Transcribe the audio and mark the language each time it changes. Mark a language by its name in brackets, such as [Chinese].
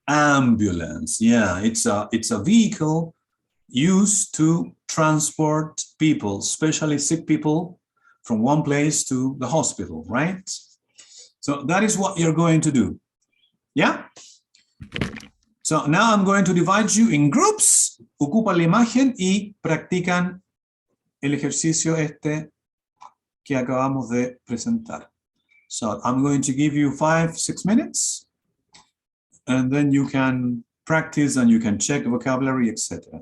[English] Ambulance, yeah, it's a vehicle used to transport people, especially sick people, from one place to the hospital, right? So that is what you're going to do. Yeah? So now I'm going to divide you in groups. [Spanish] Ocupan la imagen y practican el ejercicio que acabamos de presentar. [English] So I'm going to give you 5-6 minutes, and then you can practice and you can check vocabulary, etc.